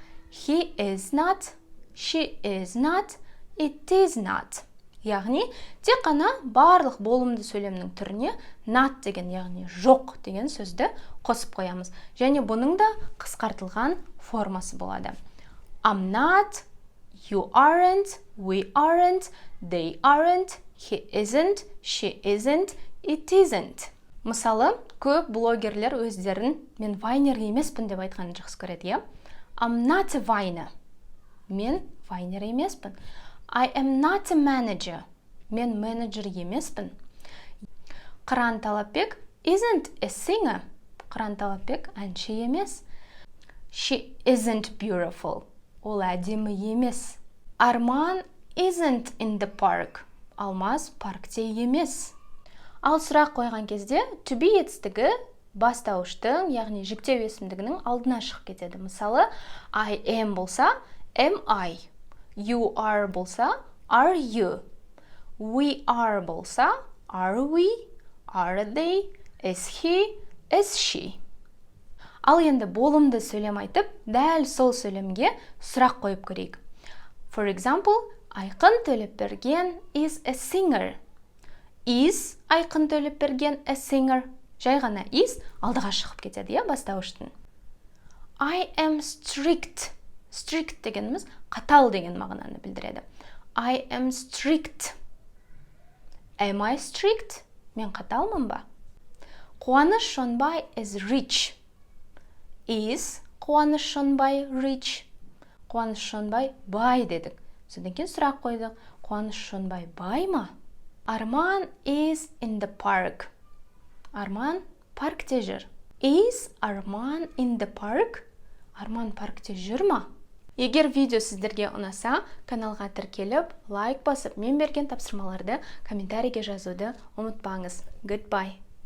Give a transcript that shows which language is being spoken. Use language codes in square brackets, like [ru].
[en] He is not, she is not, it is not. [kk] Яғни, тек қана барлық болымды сөйлемнің түріне not деген, яғни жоқ деген сөзді қосып қоямыз. Және бұның да қысқартылған формасы болады. [en] I'm not, you aren't, we aren't, they aren't, he isn't, she isn't, it isn't. [kk] Мысалы, көп блогерлер өздерін мен вайнер емеспін деп айтқанын жақсы көреді, я? [en] I'm not a viner. [kk] Мен вайнер емеспін. [en] I am not a manager. [kk] Мен менеджер емеспін. [en] Қыран Талапбек isn't a singer. [kk] Қыран Талапбек әнші емес. [en] She isn't beautiful. [kk] Ол әдемі емес. [en] Арман isn't in the park. [kk] Алмаз паркте емес. Ал сұрақ қойған кезде to be етістігі бастауыштың, яғни жіктеу есімдігінің алдына шығып кетеді. Мысалы, [en] I am болса, am I. You are болса, are you. We are болса, are we, are they, is he, is she. [kk] Ал енді болымды сөйлем айтып, дәл сол сөйлемге сұрақ қойып көрейік. [en] For example, Айқын Төлепберген is a singer. Is Айқын Төлепберген a singer. [kk] Жай ғана is алдыға шығып кетеді, я, бастауыштың. [en] I am strict. [kk] Strict дегеніміз қатал деген мағынаны білдіреді. [en] I am strict. Am I strict? [kk] Мен қаталмын ба? [en] Қуаныш Шонбай is rich. Is Қуаныш Шонбай rich? [kk] Қуаныш Шонбай бай дедік. Содан кейін сұрақ қойдық. Қуаныш Шонбай бай ма? [en] Арман is in the park. [kk] Арман паркте жүр. [en] Is Арман in the park? [kk] Арман паркте жүр ма? Егер видео сіздерге ұнаса, каналға тіркеліп, лайк басып, мен берген тапсырмаларды комментарийге жазуды ұмытпаңыз. [en] Goodbye.